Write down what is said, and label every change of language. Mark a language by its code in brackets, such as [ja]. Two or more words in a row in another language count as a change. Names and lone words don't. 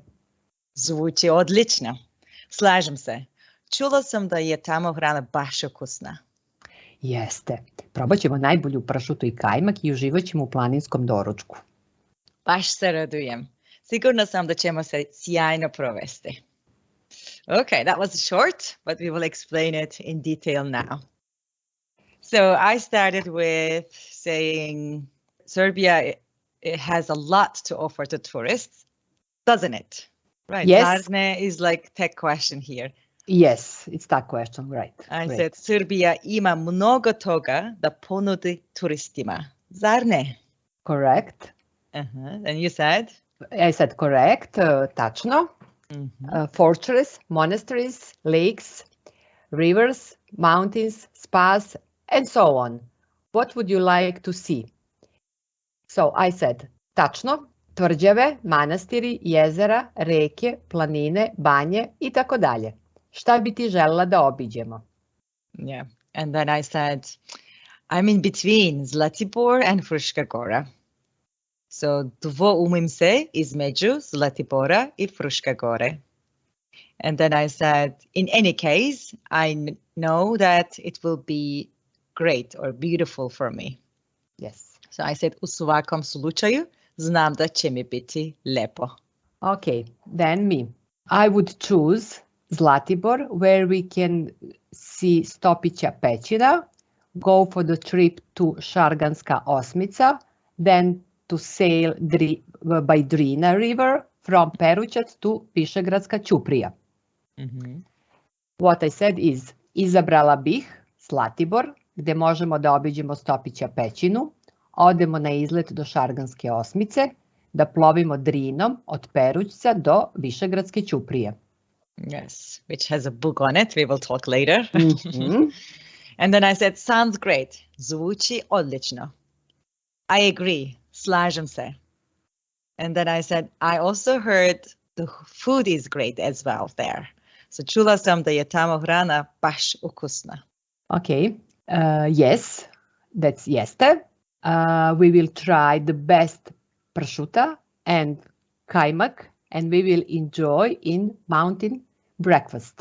[sr] Zvuči odlično. Slažem se. Čula sam da je tamo hrana baš ukusna. Jeste. Probat ćemo najbolju pršutu I kajmak I uživat ćemo u planinskom doručku. Baš se radujem. Sigurna sam da ćemo se sjajno provesti. [en] Okay, that was short, but we will explain it in detail now. So I started with saying Serbia it has a lot to offer to tourists, doesn't it? Right. Yes. Zarne is like tech question here. Yes, it's that question, right. I Great. [sr] said Srbija ima mnogo toga da ponudi turistima. Zar ne? [en] Correct. And you said? I said correct, tačno. Fortress, monasteries, lakes, rivers, mountains, spas, and so on. What would you like to see? So I said [sr] tačno, tvrđave, manastiri, jezera, reke, planine, banje I tako dalje. Šta bi ti želela da obiđemo? [en] Yeah. And then I said, I'm in between Zlatibor and Fruške Gore. [sr] So Dvoumim se između Zlatibora I Fruške Gore. [en] And then I said, in any case, I know that it will be great or beautiful for me. Yes. So I said, [sr] u svakom slučaju, znam da će mi biti lepo. [en] Okay, then me. I would choose Zlatibor, where we can see Stopića Pećina, go for the trip to Šarganska osmica, then to sail by Drina River from Perućac to Višegradska Ćuprija. What I said is, [sr] izabrala bih Zlatibor, gdje možemo da obiđemo Stopića Pećinu, odemo na izlet do Šarganske osmice, da plovimo Drinom od Perućca do Višegradske Ćuprije. [en] Yes, which has a book on it. We will talk later. And then I said, sounds great. [sr] Zvuči odlično. [en] I agree. [sr] Slažem se. [en] And then I said, I also heard the food is great as well there. [sr] So čula sam da je tamo hrana baš ukusna. [en] Okay, yes, that's jeste. We will try the best pršuta and kajmak, and we will enjoy in mountain breakfast.